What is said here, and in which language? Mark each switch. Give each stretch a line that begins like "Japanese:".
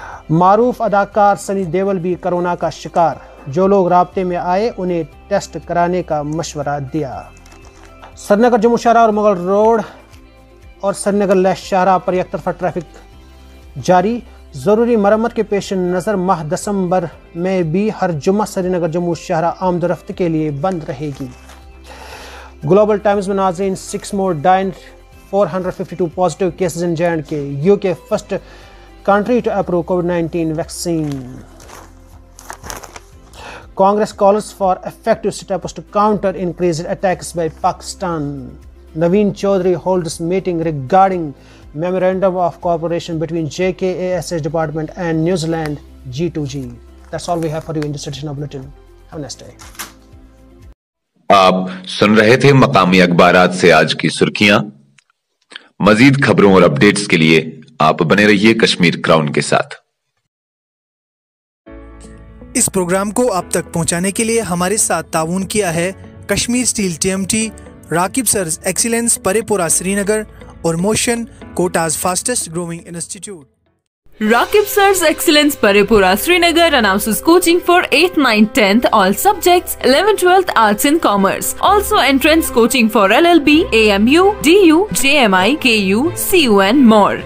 Urdu: معروف اداکار سنی دیول بھی کرونا کا شکار، جو لوگ رابطے میں آئے انہیں ٹیسٹ کرانے کا مشورہ دیا۔ سری نگر جموں شاہراہ اور مغل روڈ اور سری نگر لیہ شاہراہ پر یک طرفہ ٹریفک جاری۔ ضروری مرمت کے پیش نظر ماہ دسمبر میں بھی ہر جمعہ سری نگر جموں شاہراہ آمد و رفت کے لیے بند رہے گی۔ گلوبل ٹائمز میں ناظرین،
English: 6 more died 452 positive cases in J&K. UK first country to approve COVID-19 vaccine. Congress calls for effective steps to counter increased attacks by Pakistan. Naveen Chaudhary holds meeting regarding memorandum of cooperation between JKASH department and New Zealand G2G. That's all we have for you in this edition of Bulletin. Have a nice day.
Urdu: آپ سن رہے تھے مقامی اخبارات سے آج کی سرخیاں. مزید خبروں اور اپڈیٹس کے لیے آپ بنے رہیے کشمیر کراؤن کے ساتھ. اس پروگرام کو آپ تک پہنچانے کے لیے ہمارے ساتھ تعاون کیا ہے کشمیر اسٹیل TMT, راکب سرز ایکسیلنس پرے پورہ سری نگر اور motion quotas fastest growing institute.
English: Rakib Sir's Excellence Paripura Srinagar announces coaching for 8th, 9th, 10th all subjects, 11th, 12th Arts and Commerce. Also entrance coaching for LLB, AMU, DU, JMI, KU, CU and more.